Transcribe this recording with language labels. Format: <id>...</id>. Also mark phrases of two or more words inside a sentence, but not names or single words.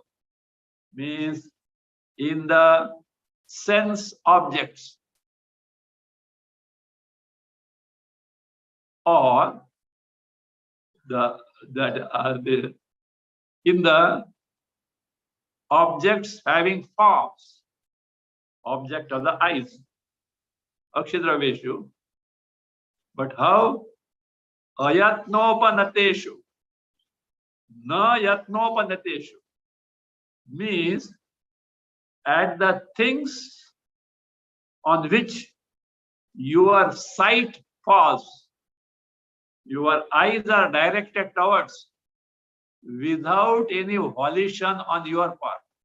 <en>Means in the sense objects or in the objects having forms, object of the eyes, akshidraveshu. But how?</en> <sa>अयत्नोपनतेषु न यत्नोपनतेषु</sa> <en>means at the things on which your sight falls, your eyes are directed towards without any volition on your part.</en>